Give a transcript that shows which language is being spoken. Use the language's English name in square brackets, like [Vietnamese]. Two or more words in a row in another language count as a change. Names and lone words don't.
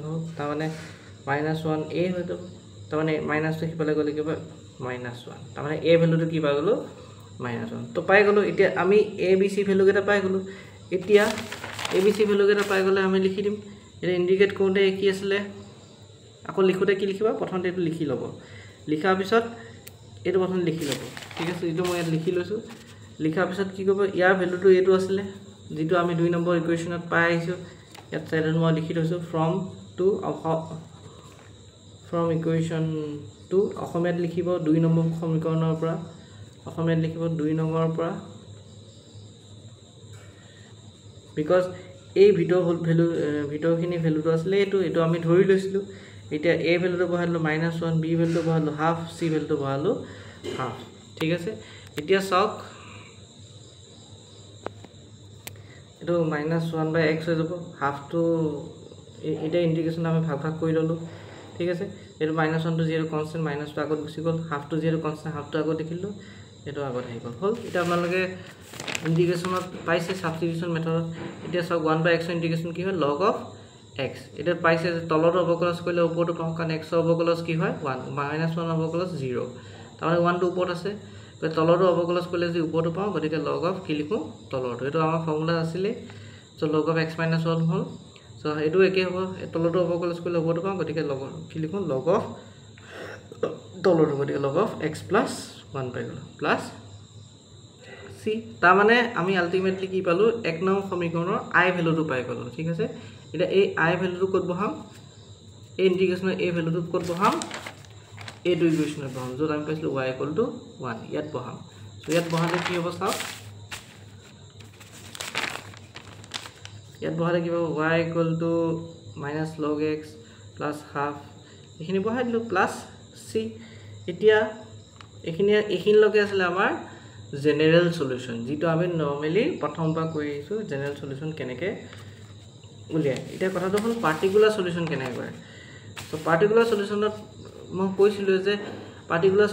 [Assamese] হ'ব তাৰ মানে -1 a হৈ যাব তাৰ মানে মাইনাস টো কিপালে গলে কি হয় -1 তাৰ মানে a ভ্যালুটো কি পাই গলো -1 তো পাই গলো এতিয়া আমি a b c ভ্যালু কেটা পাই গলো এতিয়া a b c ভ্যালু কেটা পাই গলে আমি লিখি দিম এটা ইন্ডিকেট কৰোতে কি আছিল আকৌ লিখোতে কি লিখিবা প্ৰথমতে এটো লিখি লব লিখাৰ পিছত এটো প্ৰথম লিখি লব ঠিক আছে এটো মই ইয়াত লিখি লৈছো লিখাৰ পিছত কি কৰিব ইয়াৰ ভ্যালুটো এটো আছিল যেটো আমি 2 নম্বৰ ইকুৱেচনত পাই আইছো ইয়াত সাইডত মই লিখি থৈছো [English] from equation 2 [Assamese] অসমীয়াত লিখিব 2 নম্বৰ সমীকৰণৰ পৰা অসমীয়াত লিখিব 2 নম্বৰৰ পৰা because এই ভিতৰখিনি ভ্যালুটো আছিল এটো আমি ধৰি লৈছিলো এতিয়া a ভ্যালুটো বহালো -1 b ভ্যালুটো বহালো হাফ c ভ্যালুটো বহালো হাফ ঠিক আছে এতিয়া চাওক এটো -1/x হৈ যাব [English] half to [Assamese] এটা ইন্টিগ্ৰেশন আমি ভাগ কৰি ললো ঠিক আছে এটো -1 টু 0 [English] constant minus two [Assamese] আগত গুছি গল হাফ টু 0 [English] constant half two [Assamese] আগত দেখিলো এটো আগত আহি গল হল এটা আপোনালোকে ইন্টিগ্ৰেশনত পাইছে সাবস্টিটিউশন মেথডত এটা সব 1/x ইন্টিগ্ৰেশন কি হয় [English] log of [Assamese] x এটা পাইছে তলৰ অবকলস কৰিলে ওপৰটো পাওঁ কাৰণ x অবকলস কি হয় 1 -1 অবকলস 0 তাৰমানে 1 টো ওপৰত আছে তো তলৰ অবকলস কৰিলে যে ওপৰটো পাওঁ গতিকে [English] log of [Assamese] কি লিখো তলৰটো এটো আমাৰ ফৰ্মুলা আছিল তো [English] log of [Assamese] x - 1 হল সো এটো একে হ'ব তলৰটো অবকলস কৰিলে ওপৰটো পাওঁ গতিকে log কি লিখো [English] log of [Assamese] তলৰটো গতিকে [English] log of [Assamese] x + 1 পাই গলো প্লাস c তাৰ মানে আমি আলটিমেটলি কি পালো এক নং সমীকৰণৰ i ভ্যালুটো পাই গলো ঠিক আছে এটা এই i ভ্যালুটো কত বহাম এই ইন্টিগ্ৰেশনৰ a ভ্যালুটো কত বহাম এই দুই ইকুৱেচনত বহাম যত আমি পাইছিলো y = 1 ইয়াত বহাম সো ইয়াত বহালে কি হ'ব চাও ইয়াত বহালে কি হ'ব y = -log x + half এখিনি বহাই দিলো প্লাস c এতিয়া এখিনি লগে আছিল আমাৰ [English] general solution [Assamese] যেটো আমি নরমালি প্ৰথমবাৰ কৰি আইছো [English] general solution [Assamese] কেনেকে উলিয়াই এটা কথাটো হল [English] particular solution [Assamese] কেনেকে কৰে তো [English] particular solution [Assamese] মই কৈছিলো যে পাৰ্টিকুলাৰ